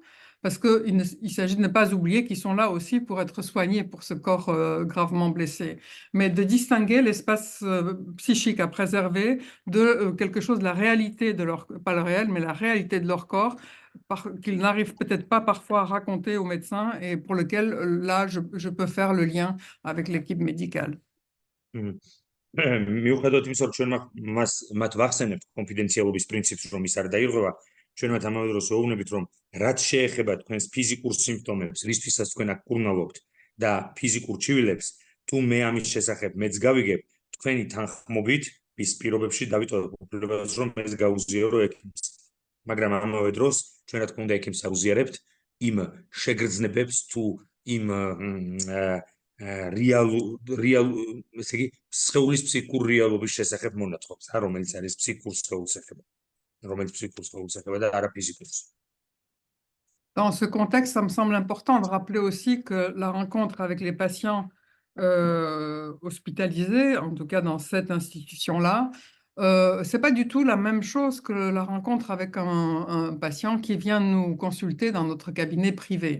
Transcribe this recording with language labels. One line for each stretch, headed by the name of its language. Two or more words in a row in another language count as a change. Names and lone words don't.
French: parce qu'il s'agit de ne pas oublier qu'ils sont là aussi pour être soignés pour ce corps gravement blessé, mais de distinguer l'espace psychique à préserver de quelque chose de la réalité de leur, pas le réel, mais la réalité de leur corps, qu'ils n'arrivent peut-être pas parfois à raconter aux médecins et pour lequel, là, je peux faire le lien avec l'équipe médicale.
Georgian: მიუხედავად იმისა, რომ ჩვენ მათ ვახსენებთ კონფიდენციალობის პრინციპს, რომ ის არ დაირღვევა, ჩვენ მათ ამავე დროს ვეუბნებით, რომ რაც შეეხება თქვენს ფიზიკურ სიმპტომებს, რისთვისაც თქვენ აქ კურნალობთ და ფიზიკურ ჩივილებს, თუ მე ამის შესახებ მეც გავიგებ, თქვენი თანხმობით ის პირობებში დავიტოვებ უფლებას, რომ ეს გაუზიარო ექიმს. მაგრამ ამავე დროს ჩვენ რა თქმა უნდა ექიმს არ უზიარებთ იმ შეგრძნებებს თუ იმ ესე იგი სხეულის ფსიქურ რეალობის შესახებ მონათხრობს, რომელიც არის ფსიქურ სხეულს ეხება, რომელიც ფსიქურ სხეულს ეხება და არა ფიზიკურს.
French: Dans ce contexte, ça me semble important de rappeler aussi que la rencontre avec les patients hospitalisés, en tout cas dans cette institution-là, c'est pas du tout la même chose que la rencontre avec un patient qui vient nous consulter dans notre cabinet privé.